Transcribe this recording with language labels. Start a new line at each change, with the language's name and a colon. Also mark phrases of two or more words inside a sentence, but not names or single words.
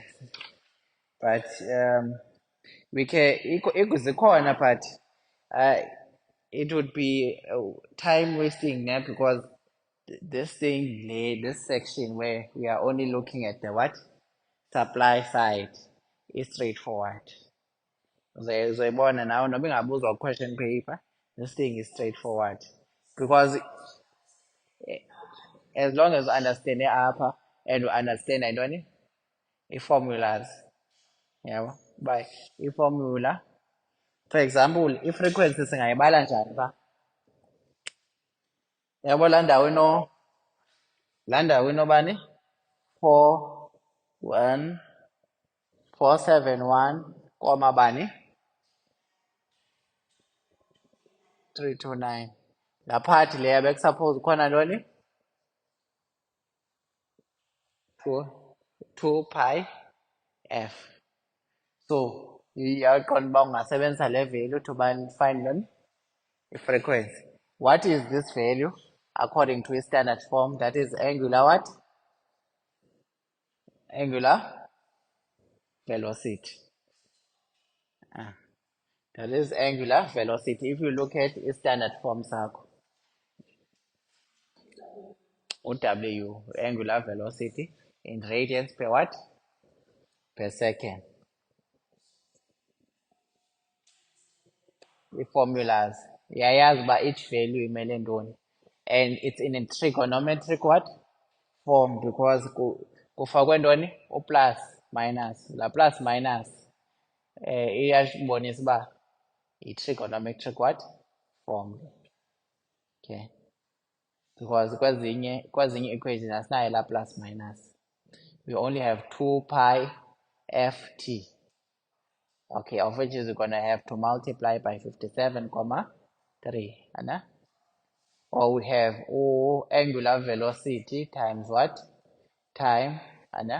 English: But we can corner, but it would be time wasting now because this thing, this section where we are only looking at the what? Supply side is straightforward.
Xhosa: Zoyibona nawe noba ingabuzwa
English: question paper, this thing is straightforward because as long as you understand the upper and you understand i-formulas, yabo, by i-formula. For example,
Xhosa: i-frequency singayibala njani pha? Yabo laa ndawo inobani? 471, koma bani? 329. Laa part leya bekusuppose khona ntoni?
English: 2 pi f.
Xhosa: So iyaqonda uba ungasebenzisa le value
English: to find
Xhosa: ntoni? I-frequency.
English: What is this value according to a standard form? That is angular what? Angular velocity. That is angular velocity. If you look at a standard form sakho, W, angular velocity in radians per what? Per second. The formulas.
Xhosa: Yayazi uba
English: each value
Xhosa: imele ntoni.
English: And it's in a trigonometric what? Form because
Xhosa: kufakwe ntoni? U-plus, minus. La
English: plus minus
Xhosa: iyasibonisa uba i-trigonometric what?
English: Form. Okay. Because
Xhosa: kwezinye equation asinayo la
English: plus minus. We only have 2 pi ft. Okay, of which is we're going to have to multiply by 57,3. Anna? Or we have angular velocity times what? Time. Anna?